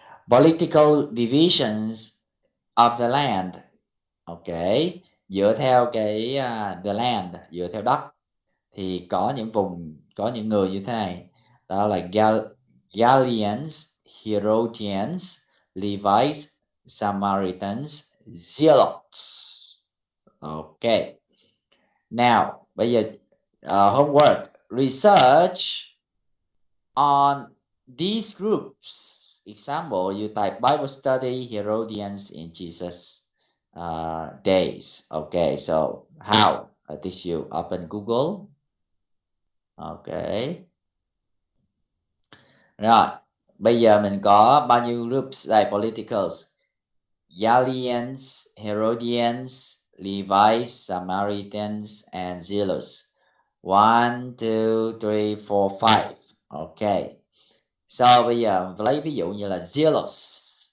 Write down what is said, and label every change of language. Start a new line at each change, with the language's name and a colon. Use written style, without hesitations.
English: Political divisions of the land, okay,
Vietnamese: dựa theo cái
English: the land,
Vietnamese: dựa theo đất thì có những vùng, có những người như thế này, đó là Galileans, Herodians, Levites, Samaritans, Zealots. Okay.
English: Now,
Vietnamese: bây giờ
English: homework, research on these groups. Example, you type Bible study Herodians in Jesus days. Okay, so how? I teach you. Open Google. Okay.
Vietnamese: Rồi, bây giờ mình có bao nhiêu groups đây?
English: Politicals. Galileans, Herodians, Levites, Samaritans, and Zealous. 1, 2, 3, 4, 5. Okay. So
Vietnamese: bây giờ lấy ví dụ như là Zealous.